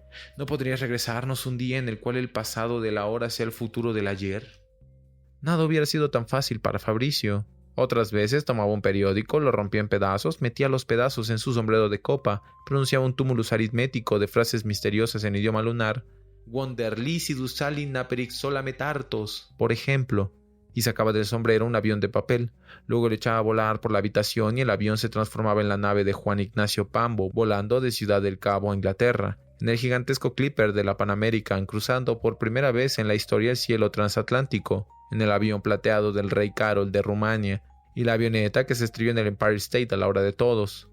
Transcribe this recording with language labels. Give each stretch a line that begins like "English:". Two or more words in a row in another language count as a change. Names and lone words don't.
Spanish: ¿No podrías regresarnos un día en el cual el pasado de la hora sea el futuro del ayer? Nada hubiera sido tan fácil para Fabricio. Otras veces tomaba un periódico, lo rompía en pedazos, metía los pedazos en su sombrero de copa, pronunciaba un tumulus aritmético de frases misteriosas en idioma lunar, Wonderlicidus salin aperix solame tartos, por ejemplo, y sacaba del sombrero un avión de papel. Luego lo echaba a volar por la habitación y el avión se transformaba en la nave de Juan Ignacio Pambo, volando de Ciudad del Cabo a Inglaterra, en el gigantesco Clipper de la Pan American, cruzando por primera vez en la historia el cielo transatlántico, en el avión plateado del rey Carol de Rumania, y la avioneta que se estrelló en el Empire State a la hora de todos.